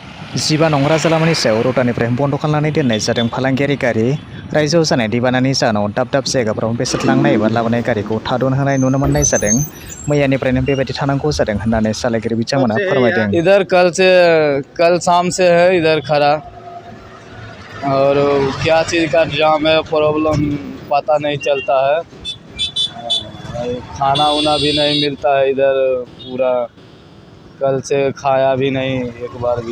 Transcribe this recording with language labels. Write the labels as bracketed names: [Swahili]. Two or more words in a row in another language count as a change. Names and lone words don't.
[Bodo] जिबा नं राजालामानि सायाव रौतानिफ्राय बन्द खालामनानै दोननाय जादों फालांगियारि गारि। रायजोआव जानाय दैबानानि जाहोनाव दाब दाब जायगाफोराव बेसाद लांनाय एबा लाबोनाय गारिखौ थाद'होनाय नुनो मोननाय जादों। मैयानिफ्रायनो बेबायदि थानांगौ जादों होननानै सालायगिरि बिथांमोना फोरमायदों। [Hindi] इधर कल शाम से है इधर खड़ा और क्या चीज़ का जाम है प्रॉब्लम पता नहीं चलता है। खाना उना भी नहीं मिलता है इधर पूरा, कल से खाया भी नहीं एक बार भी।